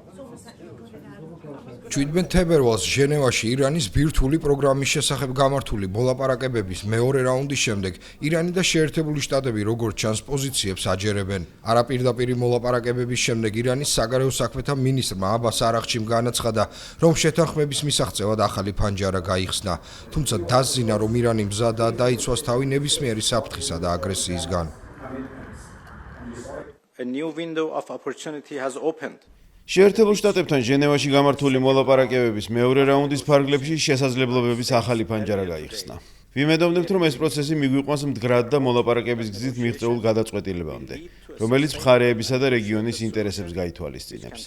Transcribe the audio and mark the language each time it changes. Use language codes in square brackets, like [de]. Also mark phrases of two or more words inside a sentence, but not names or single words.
[ka] 17 თებერვალს ჟენევაში ირანის ბირთვული პროგრამის შესახებ გამართული მოლაპარაკებების მეორე რაუნდის შემდეგ ირანი და შეერთებული შტატები როგორც ჩანს პოზიციებს აჯერებენ. არაპირდაპირი მოლაპარაკებების შემდეგ ირანის საგარეო საქმეთა მინისტრმა აბას არაღჩიმ განაცხადა, რომ შეთანხმების მისაღწევად ახალი ფანჯარა გაიხსნა, თუმცა დასძინა, რომ ირანი მზადაა დაიცვას თავი ნებისმიერი საფრთხისა და აგრესიისგან. [en] A new window of opportunity has opened. [ka] შეერთებულ შტატებთან ჟენევაში გამართული მოლაპარაკებების მეორე რაუნდის ფარგლებში შესაძლებლობების ახალი ფანჯარა გაიხსნა. ვიმედოვნებთ, რომ ეს პროცესი მიგვიყვანს მდგრად და მოლაპარაკების გზით მიღწეულ გადაწყვეტილებამდე, რომელიც მხარეებისა და რეგიონის ინტერესებს გაითვალისწინებს.